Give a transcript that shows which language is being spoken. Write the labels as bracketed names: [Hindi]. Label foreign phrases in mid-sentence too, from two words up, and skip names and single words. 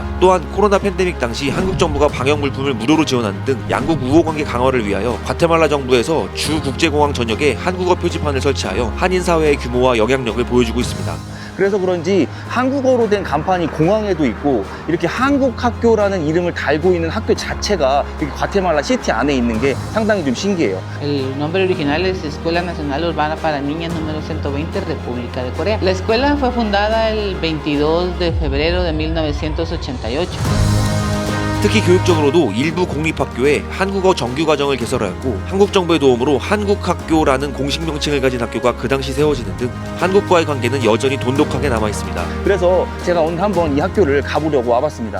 [Korean] 또한 코로나 팬데믹 당시 한국 정부가 방역 물품을 무료로 지원하는 등 양국 우호 관계 강화를 위하여 과테말라 정부에서 주 국제공항 전역에 한국어 표지판을 설치하여 한인 사회의 규모와 영향력을 보여주고 있습니다. 그래서 그런지 한국어로 된 간판이 공항에도 있고 이렇게 한국학교라는 이름을 달고 있는 학교 자체가 이렇게 과테말라 시티 안에 있는 게 상당히 좀 신기해요. [Spanish] El nombre original es Escuela Nacional Urbana para Niñas número 120, República de Corea. La escuela fue fundada el 22 de febrero de 1988. [Korean] 특히 교육적으로도 일부 공립학교에 한국어 정규과정을 개설하였고 한국 정부의 도움으로 한국학교라는 공식 명칭을 가진 학교가 그 당시 세워지는 등 한국과의 관계는 여전히 돈독하게 남아있습니다. 그래서 제가 오늘 한번 이 학교를 가보려고 와봤습니다.